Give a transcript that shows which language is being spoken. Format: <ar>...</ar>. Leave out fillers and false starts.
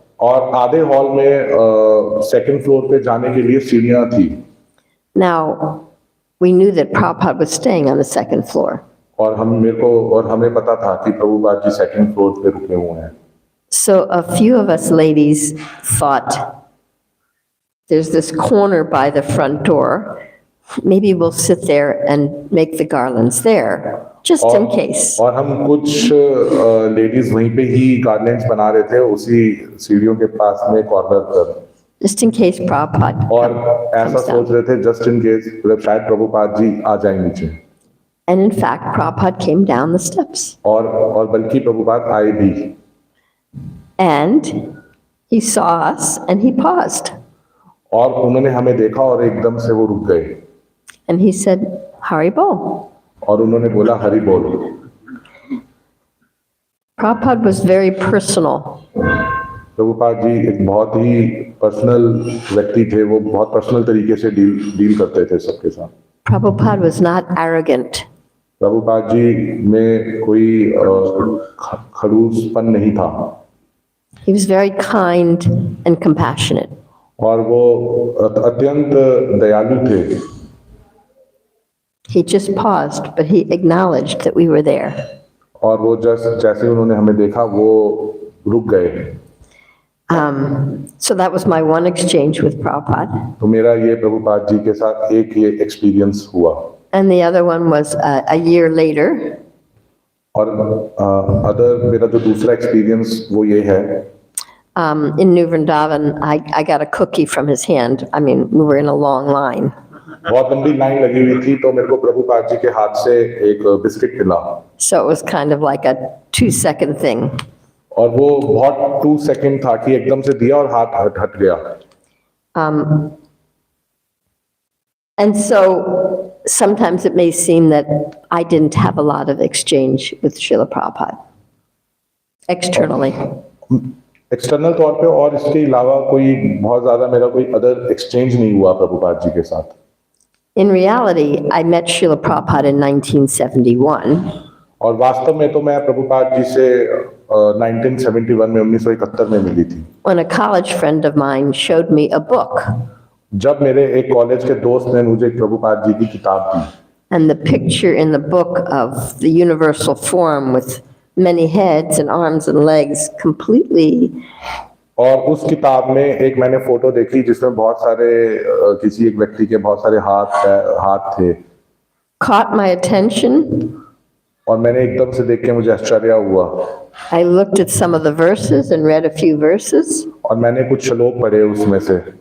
<hi>और आधे हॉल में सेकंड फ्लोर पे जाने के लिए सीढ़ियां थी।</hi> <en>Now, we knew that Prabhupada was staying on the second floor.</en> <hi>और हमें पता था कि प्रभुपाद जी सेकंड फ्लोर पे रुके हुए हैं।</hi> <en>So a few of us ladies thought, there's this corner by the front door. Maybe we'll sit there and make the garlands there, just in case.</en> <hi>और हम कुछ लेडीज वहीं पे ही गार्लैंड्स बना रहे थे उसी सीढ़ियों के पास में कॉर्नर पर।</hi> <en>Just in case Prabhupada</en> <hi>और ऐसा</hi> <en>comes</en> <hi>सोच</hi> <en>down.</en> <hi>रहे थे</hi> <en>just in case</en> <hi>शायद प्रभुपाद जी आ जाएं नीचे।</hi> <en>And in fact, Prabhupada came down the steps.</en> <hi>और बल्कि प्रभुपाद आए भी।</hi> <en>And he saw us and he paused.</en> <hi>और उन्होंने हमें देखा और एकदम से वो रुक गए।</hi> <en>And he said, Haribo.</en> <hi>और उन्होंने बोला हरि बोल।</hi> <en>Prabhupada was very personal.</en> <hi>Prabhupada ji एक बहुत ही पर्सनल व्यक्ति थे, वो बहुत पर्सनल तरीके से डील करते थे सबके साथ।</hi> <en>Prabhupada was not arrogant.</en> <hi>Prabhupada ji में कोई खड़ूसपन नहीं था।</hi> <en>He was very kind and compassionate.</en> <hi>और वो अत्यंत दयालु थे।</hi> <en>He just paused, but he acknowledged that we were there.</en> <hi>और वो जैसे उन्होंने हमें देखा वो रुक गए।</hi> <en>So that was my one exchange with Prabhupada.</en> <hi>तो मेरा ये प्रभुपाद जी के साथ एक ये एक्सपीरियंस हुआ।</hi> <en>And the other one was a year later.</en> <hi>और मेरा जो दूसरा एक्सपीरियंस वो ये है।</hi> <en>In New Vrindavan, I got a cookie from his hand. I mean, we were in a long line.</en> <hi>बहुत लंबी लाइन लगी हुई थी तो मेरे को प्रभुपाद जी के हाथ से एक बिस्किट मिला।</hi> <en>So it was kind of like a 2-second thing.</en> <hi>और वो बहुत 2 सेकंड था कि एकदम से दिया और हाथ हट गया।</hi> <en>And so sometimes it may seem that I didn't have a lot of exchange with Srila Prabhupada externally.</en> <hi>External तौर पे और इसके अलावा कोई बहुत ज्यादा मेरा कोई अदर एक्सचेंज नहीं हुआ प्रभुपाद जी के साथ।</hi> <en>In reality, I met Srila Prabhupada in 1971.</en> <hi>और वास्तव में तो मैं प्रभुपाद जी से 1971 में मिली थी।</hi> <en>When a college friend of mine showed me a book.</en> <hi>जब मेरे एक कॉलेज के दोस्त ने मुझे प्रभुपाद जी की किताब दी।</hi> <en>And the picture in the book of the universal form with many heads and arms and legs completely.</en> <hi>और उस किताब में एक मैंने फोटो देखी जिसमें बहुत सारे किसी एक व्यक्ति के बहुत सारे हाथ थे।</hi> <en>Caught my attention.</en> <hi>और मैंने एकदम से देख के मुझे आश्चर्य हुआ।</hi> <en>I looked at some of the verses and read a few verses.</en> <hi>और मैंने कुछ श्लोक पढ़े उसमें से।</hi>